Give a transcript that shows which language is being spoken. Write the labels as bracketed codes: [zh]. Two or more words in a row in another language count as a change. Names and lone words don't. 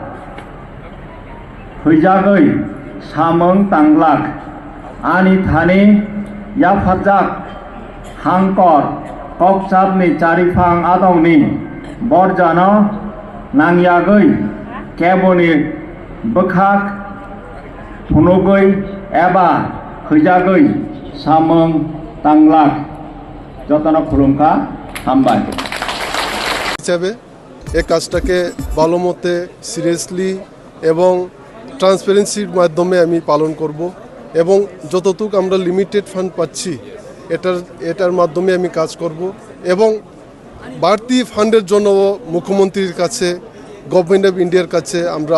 [brx] फैजागै सामों तांलाक आनी थानी याफाजाक हांकर ककचापनि चारिफां आदंनि बरजानो नांयागै केबोनि बोखाक फुनुगै एबा फैजागै सामों तांलाक जतन खुलुमखा हामबाय [bn] হিসাবে এই কাজটাকে ভালো মতে সিরিয়াসলি এবং ট্রান্সপারেন্সির মাধ্যমে আমি পালন করব এবং যতটুকু আমরা [en] limited fund [bn] পাচ্ছি এটার মাধ্যমে আমি কাজ করব এবং বাড়তি ফান্ডের জন্য মুখ্যমন্ত্রীর কাছে গভর্নমেন্ট অফ ইন্ডিয়ার কাছে আমরা